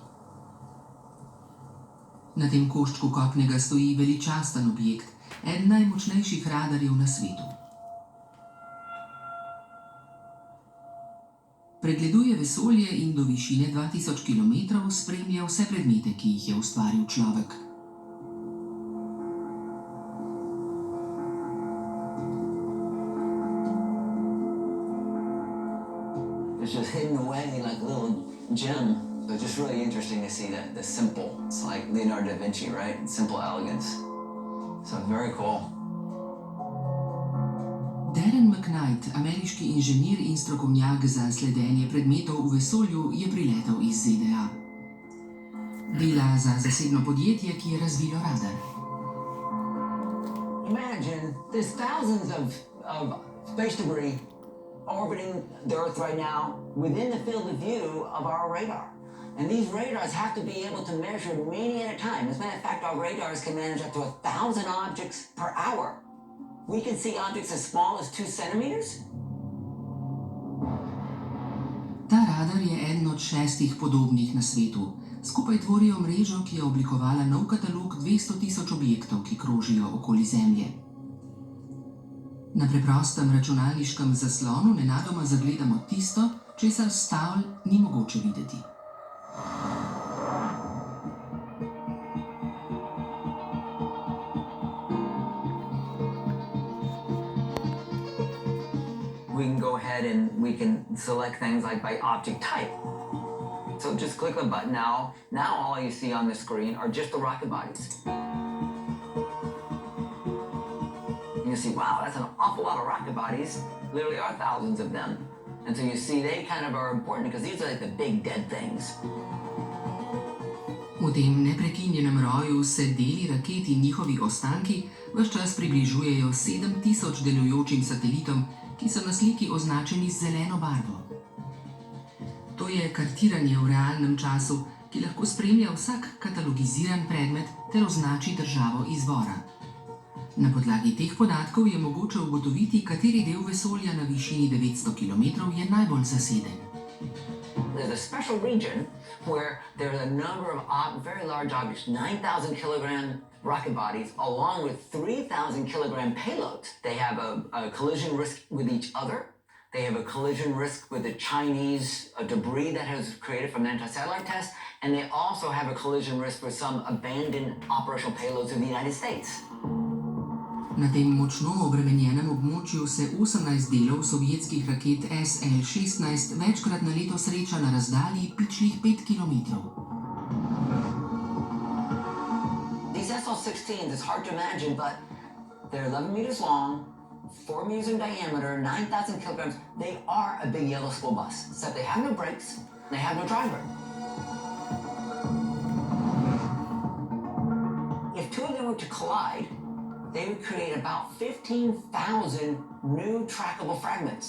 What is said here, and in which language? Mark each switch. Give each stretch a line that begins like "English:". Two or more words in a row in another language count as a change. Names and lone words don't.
Slovenian: Na tem koščku kopnega stoji veličasten objekt, eden najmočnejših radarjev na svetu. Pregleduje vesolje in do višine 2000 km spremlja vse predmete, ki jih je ustvaril človek.
English: It's just hidden away gem. So just really interesting to see the simple. It's like Leonardo da Vinci, right? Simple elegance. So very cool.
Slovenian: Darren McKnight, ameriški inženir in strokovnjak za sledenje predmetov v vesolju, je priletel iz ZDA. Dela za zasebno podjetje, ki je razvilo radar.
English: Imagine there's thousands of space debris orbiting the Earth right now within the field of view of our radar. And these radars have to be able to measure many at a time. As a matter of fact, our radars can manage up to 1,000 objects per hour. We can see objects as small as 2 centimeters.
Slovenian: Ta radar je eden od 6 podobnih na svetu. Skupaj tvorijo mrežo, ki je oblikovala nov katalog 200,000 objektov, ki krožijo okoli Zemlje. Na preprostem računalniškem zaslonu nenadoma zagledamo tisto, česar s tal ni mogoče videti.
English: We can go ahead and we can select things like by object type. So just click the button now. Now all you see on the screen are just the rocket bodies. You see, wow, that's an awful lot of rocket bodies. Literally are thousands of them. And so you see they kind of are important because these are like the big dead things.
Slovenian: V tem neprekinjenem roju se deli raket in njihovi ostanki ves čas približujejo 7,000 delujočim satelitom, ki so na sliki označeni z zeleno barvo. To je kartiranje v realnem času, ki lahko spremlja vsak katalogiziran predmet ter označi državo izvora. Na podlagi teh podatkov je mogoče ugotoviti, kateri del vesolja na višini 900 km je najbolj zaseden.
English: There's a special region where there's a number of very large objects, 9,000 kilogram rocket bodies, along with 3,000 kilogram payloads. They have a collision risk with each other. They have a collision risk with the Chinese debris that was created from the anti-satellite test. And they also have a collision risk with some abandoned operational payloads of the United States.
Slovenian: Na tem močno obremenjenem območju se 18 delov sovjetskih raket SL-16 večkrat na leto sreča na razdalji pičlih 5 km.
English: These SL-16s, it's hard to imagine, but they're 11 meters long, 4 meters in diameter, 9,000 kilograms. They are a big yellow school bus, except they have no brakes, they have no driver. If two of them were to collide, they would create about 15,000 new trackable fragments.